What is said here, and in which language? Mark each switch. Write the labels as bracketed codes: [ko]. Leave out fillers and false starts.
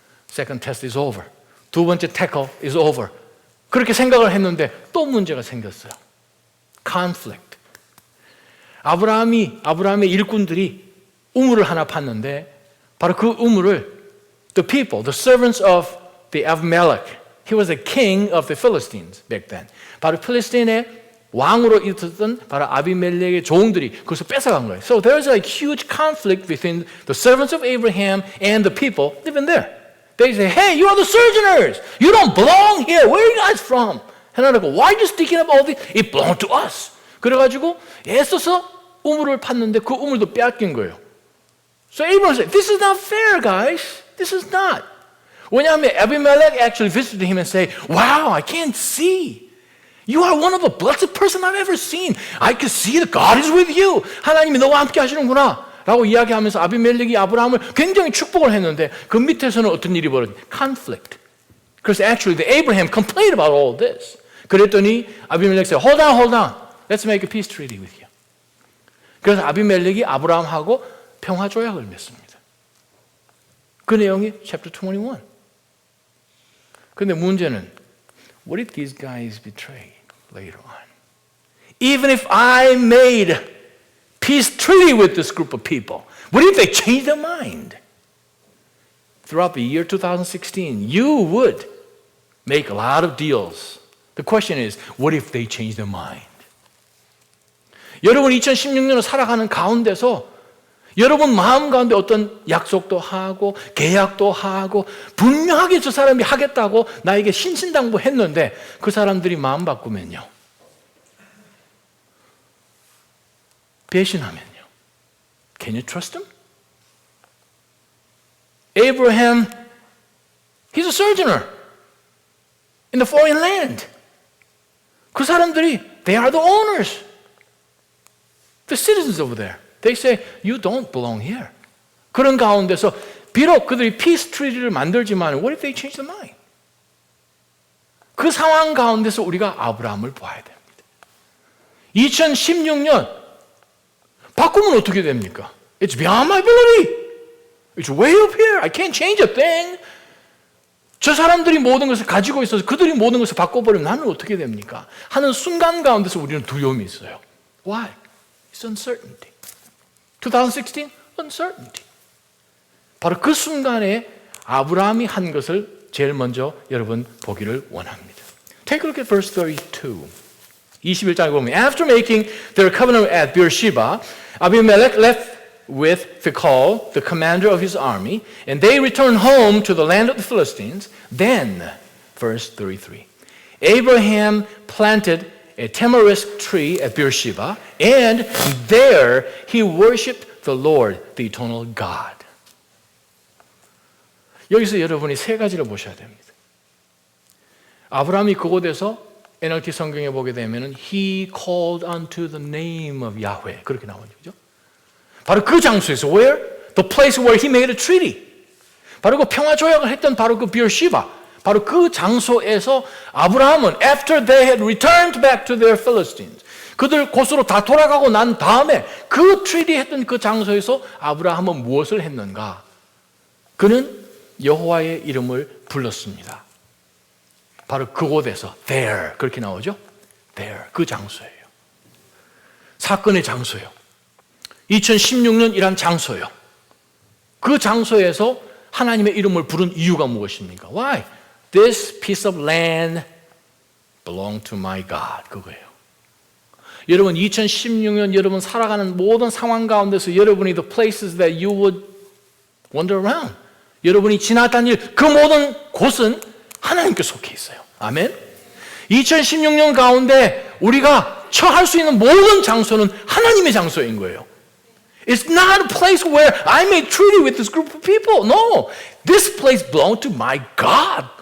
[en] Second test is over. [ko] 두 번째 태클 [en] is over. [ko] 그렇게 생각을 했는데 또 문제가 생겼어요. Conflict. 아브라함의 일꾼들이 우물을 하나 팠는데 바로 그 우물을 [en] the people, the servants of the Abimelech. He was the king of the Philistines back then. [ko] 바로 필리스틴의 왕으로 있었던 바로 아비멜렉의 종들이 그것을 뺏어간 거예요. [en] So there's a huge conflict between the servants of Abraham and the people living there. They say, hey, you are the sojourners. You don't belong here. Where are you guys from? [ko] 하나님은 [en] why are you sticking up all this? It belonged to us. [ko] 그래가지고 애써서 우물을 팠는데 그 우물도 빼앗긴 거예요. [en] So Abraham said, this is not fair, guys. This is not. [ko] 왜냐하면 [en] Abimelech actually visited him and said, wow, I can't see. You are one of the blessed person I've ever seen. I can see that God is with you. [ko] 하나님이 너와 함께 하시는구나. 라고 이야기하면서 아비멜렉이 아브라함을 굉장히 축복을 했는데 그 밑에서는 어떤 일이 벌어진? [en] Conflict. 그래서 actually the Abraham complained about all this. [ko] 그랬더니 아비멜렉이 [en] said, hold on. Let's make a peace treaty with you. [ko] 그래서 아비멜렉이 아브라함하고 평화 조약을 맺습니다. 그 내용이 chapter 21. 근데 문제는 [en] what if these guys betray later on? Even if I made peace treaty with this group of people, what if they change their mind? Throughout the year 2016, you would make a lot of deals. The question is, what if they change their mind? [ko] 여러분 2016년을 살아가는 가운데서 여러분 마음 가운데 어떤 약속도 하고 계약도 하고 분명하게 저 사람이 하겠다고 나에게 신신당부했는데 그 사람들이 마음 바꾸면요. 배신하면요. [en] Can you trust them? Abraham, he's a sojourner in the foreign land. [ko] 그 사람들이, [en] they are the owners. The citizens over there. They say, you don't belong here. [ko] 그런 가운데서 비록 그들이 피스 트리를 만들지만 [en] what if they change their mind? [ko] 그 상황 가운데서 우리가 아브라함을 봐야 됩니다. 2016년 바꾸면 어떻게 됩니까? [en] It's beyond my ability. It's way up here. I can't change a thing. [ko] 저 사람들이 모든 것을 가지고 있어서 그들이 모든 것을 바꿔버리면 나는 어떻게 됩니까? 하는 순간 가운데서 우리는 두려움이 있어요. [en] Why? It's uncertainty. 2016, uncertainty. [ko] 바로 그 순간에 아브라함이 한 것을 제일 먼저 여러분 보기를 원합니다. [en] Take a look at verse 32. [ko] 21장에 보면 [en] After making their covenant at Beersheba, Abimelech left with Phicol, the commander of his army, and they returned home to the land of the Philistines. Then, verse 33, Abraham planted a tamarisk tree at Beersheba, and there he worshipped the Lord, the eternal God. [ko] 여기서 여러분이 세 가지를 보셔야 됩니다. 아브라함이 그곳에서 NLT 성경에 보게 되면 [en] He called unto the name of Yahweh [ko] 그렇게 나오죠. 그죠? 바로 그 장소에서 where? [en] The place where he made a treaty. [ko] 바로 그 평화 조약을 했던 바로 그 비어시바. 바로 그 장소에서 아브라함은 [en] after they had returned back to their Philistines [ko] 그들 곳으로 다 돌아가고 난 다음에 그 트리티 했던 그 장소에서 아브라함은 무엇을 했는가? 그는 여호와의 이름을 불렀습니다. 바로 그곳에서 there 그렇게 나오죠. there 그 장소예요. 사건의 장소예요. 2016년이란 장소예요. 그 장소에서 하나님의 이름을 부른 이유가 무엇입니까? [en] Why? This piece of land belonged to my God. [ko] 그거예요. 여러분 2016년 여러분 살아가는 모든 상황 가운데서 여러분이 [en] the places that you would wander around [ko] 여러분이 지나갔던 일 그 모든 곳은 하나님께 속해 있어요. 아멘. 2016년 가운데 우리가 처할 수 있는 모든 장소는 하나님의 장소인 거예요. [en] It's not a place where I made treaty with this group of people. No. This place belonged to my God.